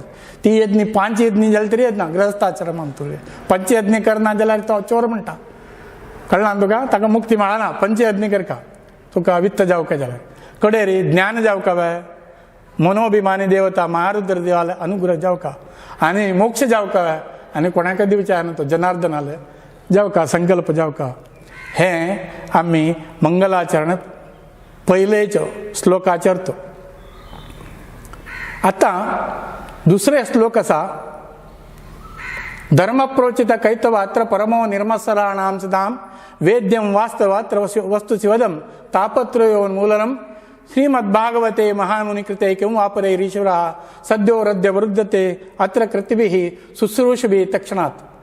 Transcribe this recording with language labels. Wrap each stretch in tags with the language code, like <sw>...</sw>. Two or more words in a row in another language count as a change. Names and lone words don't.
<kok>ती यज्ञ 5 यज्ञ जाल्यार तरी येतना ग्रहस्थाश्रमांत तुवें पंचयज्ञ करना जाल्यार तो चोर म्हणटा कळ्ळां तुका ताका मुक्ती मेळना पंचयज्ञ करता तुका वित्त जावका जाल्यार कडेरी ज्ञान जावका जाय मनोभिमानी देवता महारुद्र देवाले अनुग्रह जावका आनी मोक्ष जावका जाय आनी कोणाकय दिवचे न्हू तो जनार्दनाले जावका संकल्प जावका हें आमी मंगलाचरण पयलेच्यो श्लोकाचरतो</kok> <sa>आतां दुसरे श्लोक आसा धर्म प्रोचित कैतवात्र परमो निर्मत्सराणां सदां वेद्यं वास्तवात्र वस्तुशिवदं तापत्रयोन्मूलनं श्रीमद्भागवते महामुनिकृते किं वापरैरीश्वरः सद्यो रद्य वरुद्धते अत्र कृतिभिः शुश्रूषभिः तक्षणात्</sa>